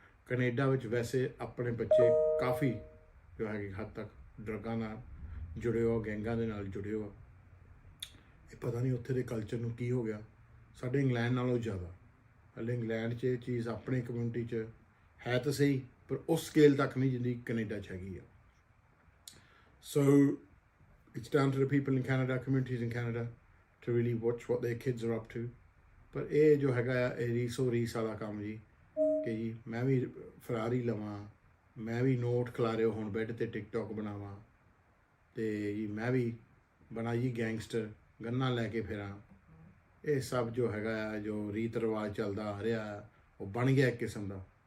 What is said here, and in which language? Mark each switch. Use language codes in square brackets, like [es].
[pa] Canada ਵਿੱਚ ਵੈਸੇ ਆਪਣੇ ਬੱਚੇ ਕਾਫੀ ਜੋ ਹੈਗੇ ਹੱਦ ਤੱਕ ਡਰੱਗਾਂ ਨਾਲ ਜੁੜੇ ਹੋ, ਗੈਂਗਾਂ ਦੇ ਨਾਲ ਜੁੜੇ ਹੋ। ਇਹ ਪਤਾ ਨਹੀਂ ਉੱਥੇ ਦੇ ਕਲਚਰ ਨੂੰ ਕੀ ਹੋ ਗਿਆ, ਸਾਡੇ ਇੰਗਲੈਂਡ ਨਾਲੋਂ ਜ਼ਿਆਦਾ। ਹਲੇ ਇੰਗਲੈਂਡ 'ਚ ਇਹ ਚੀਜ਼ ਆਪਣੀ ਕਮਿਊਨਿਟੀ 'ਚ ਹੈ ਤਾਂ ਸਹੀ, ਪਰ ਉਸ ਸਕੇਲ ਤੱਕ ਨਹੀਂ ਜਿੰਨੀ ਕੈਨੇਡਾ 'ਚ ਹੈਗੀ ਆ। [en] So it's down to the people in Canada, communities in Canada, to really watch what their kids are up to. [pa] ਪਰ ਇਹ ਜੋ ਹੈਗਾ ਆ ਇਹ ਰੀਸ ਵਾਲਾ ਕੰਮ ਜੀ, ਕਿ ਜੀ ਮੈਂ ਵੀ ਫਰਾਰੀ ਲਵਾਂ, ਮੈਂ ਵੀ ਨੋਟ ਖਿਲਾਰਿਓ ਹੁਣ ਬੈੱਡ 'ਤੇ ਟਿਕਟੋਕ ਬਣਾਵਾਂ, ਅਤੇ ਜੀ ਮੈਂ ਵੀ ਬਣਾ ਜੀ ਗੈਂਗਸਟਰ, ਗੰਨਾਂ ਲੈ ਕੇ ਫਿਰਾਂ। ਇਹ ਸਭ ਜੋ ਹੈਗਾ ਆ, ਜੋ ਰੀਤ ਰਿਵਾਜ ਚੱਲਦਾ ਆ ਰਿਹਾ, ਉਹ ਬਣ ਗਿਆ ਇੱਕ ਕਿਸਮ ਦਾ।